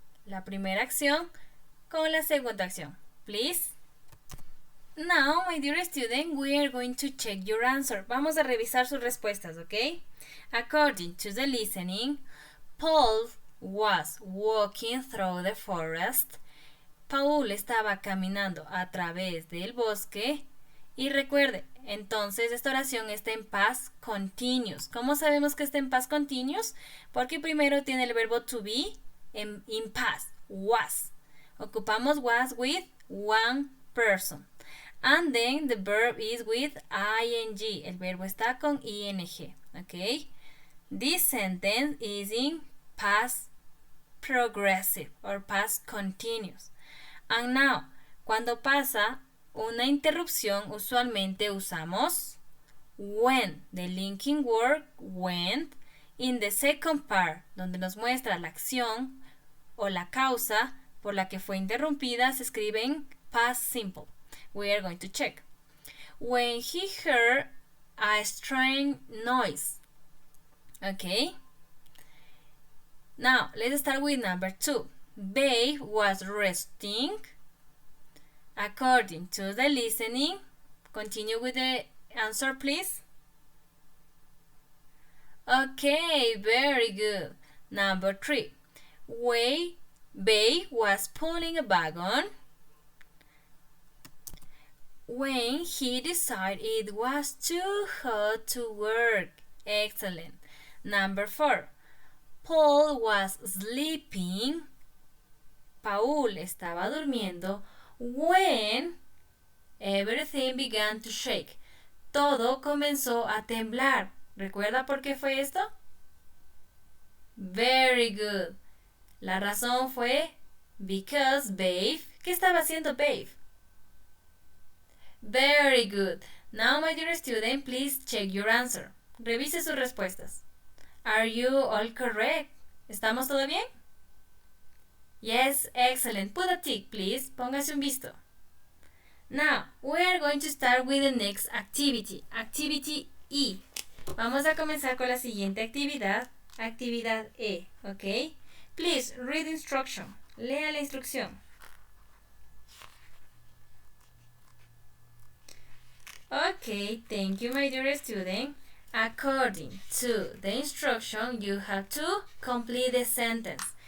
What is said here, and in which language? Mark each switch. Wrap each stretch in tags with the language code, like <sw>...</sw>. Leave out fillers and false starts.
<es>La primera acción con la segunda acción.</es> <en>Please. Now, my dear student, we are going to check your answer.</en> <es>Vamos a revisar sus respuestas, ¿ok?</es> <en>According to the listening, Paul was walking through the forest.</en> <es>Paul estaba caminando a través del bosque. Y recuerde, entonces esta oración está en past continuous. ¿Cómo sabemos que está en past continuous? Porque primero tiene el verbo</es> <en>to be in past,</en> <es>was. Ocupamos</es> <en>was with one person. And then the verb is with ing.</en> <es>El verbo está con ing.</es> <en>Okay? This sentence is in past progressive or past continuous. And now,</en> <es>cuando pasa una interrupción, usualmente usamos when,</es> <en>the linking word went, in the second part,</en> <es>donde nos muestra la acción o la causa por la que fue interrumpida, se escribe en past simple.</es> <en>We are going to check. When he heard a strange noise. Okay? Now, let's start with number 2. Babe was resting. According to the listening, continue with the answer, please. Okay, very good. Number 3. Babe was pulling a wagon when he decided it was too hot to work. Excellent. Number 4. Paul was sleeping. Paul</en> <es>estaba durmiendo</es> <en>when everything began to shake.</en> <es>Todo comenzó a temblar. ¿Recuerda por qué fue esto?</es> <en>Very good.</en> <es>La razón fue because Babe. ¿Qué estaba haciendo Babe?</es> <en>Very good. Now, my dear student, please check your answer.</en> <es>Revise sus respuestas.</es> <en>Are you all correct?</en> <es>¿Estamos todo bien?</es> <en>Yes, excellent. Put a tick, please.</en> <es>Póngase un visto.</es> <en>Now, we are going to start with the next activity. Activity E.</en> <es>Vamos a comenzar con la siguiente actividad. Actividad E, ¿ok?</es> <en>Please, read the instruction.</en> <es>Lea la instrucción.</es> <en>Okay, thank you, my dear student. According to the instruction, you have to complete the sentence.</en>